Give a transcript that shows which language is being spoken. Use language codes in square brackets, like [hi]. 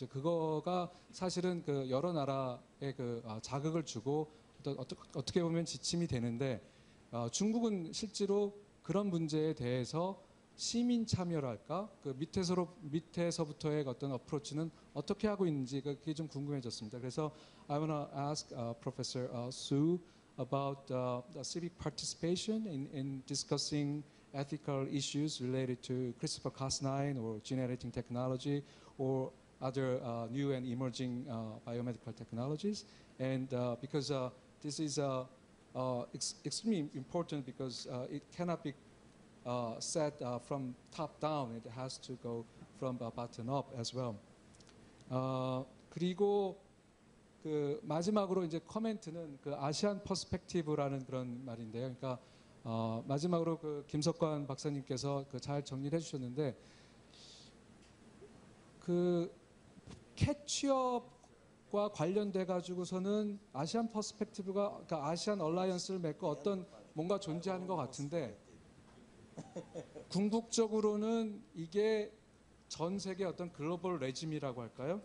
[ko] 이제 그거가 사실은 여러 나라에 자극을 주고 어떻게 보면 지침이 되는데 중국은 실제로 그런 문제에 대해서 시민 참여랄까, 밑에서부터의 어떤 어프로치는 어떻게 하고 있는지 그게 좀 궁금해졌습니다. 그래서 [en] I want to ask Professor Su about the civic participation in discussing ethical issues related to CRISPR-Cas9 or gene editing technology or other new and emerging biomedical technologies, and because this is extremely important because it cannot be set from top down. It has to go from bottom up as well. [ko] 그리고 마지막으로 이제 코멘트는 아시안 퍼스펙티브라는 그런 말인데요. 그러니까 마지막으로 김석관 박사님께서 잘 정리를 해주셨는데 캐치업과 관련돼 가지고서는 아시안 퍼스펙티브가, 그러니까 아시안 얼라이언스를 맺고 어떤 뭔가 존재하는 것 같은데 궁극적으로는 이게 전 세계 어떤 글로벌 레짐이라고 할까요?